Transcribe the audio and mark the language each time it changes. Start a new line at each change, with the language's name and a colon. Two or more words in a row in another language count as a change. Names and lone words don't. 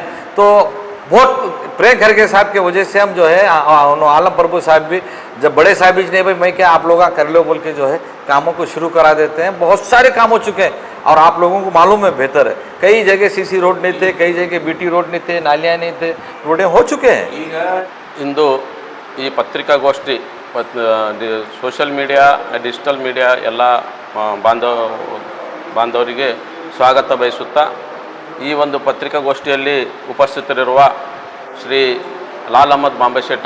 Hindi: तो बहुत प्रेम खड़गे साहब की वजह से हम जो है आलम प्रभु साहब भी, जब बड़े साहब भी नहीं भाई मैं क्या आप लोग कर लो बोल के जो है कामों को शुरू करा देते हैं। बहुत सारे काम हो चुके हैं और आप लोगों को मालूम है बेहतर है। कई जगह
English: CC road
Hindi: नहीं थे, कई जगह
English: BT road
Hindi: नहीं थे, नालियाँ नहीं थे, रोडें हो चुके हैं।
Kannada: इंದು ಈ ಪತ್ರಿಕಾಗೋಷ್ಠಿ
English: social media, digital media
Kannada: ಎಲ್ಲ ಬಾಂಧವರಿಗೆ ಸ್ವಾಗತ ಬಯಸುತ್ತಾ, ಈ ಒಂದು ಪತ್ರಿಕಾಗೋಷ್ಠಿಯಲ್ಲಿ ಉಪಸ್ಥಿತರಿರುವ ಶ್ರೀ ಲಾಲ್ ಅಹಮದ್ ಬಾಂಬೆ ಶೆಟ್